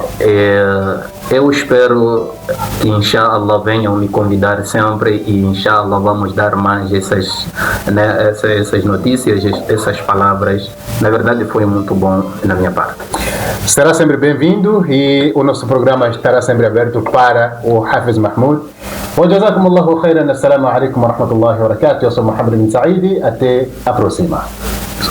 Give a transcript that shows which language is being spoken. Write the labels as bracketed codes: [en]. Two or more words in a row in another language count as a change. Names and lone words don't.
[pt] Eu espero que, inshallah, venham me convidar sempre e, inshallah, vamos dar mais essas notícias, essas palavras. Na verdade, foi muito bom da minha parte. Será sempre bem-vindo e o nosso programa estará sempre aberto para o Hafiz Mahmoud. [ar] جزاكم الله خيرا. السلام عليكم ورحمة الله وبركاته. [pt] Eu sou Mohamed bin Saidi. Até a próxima.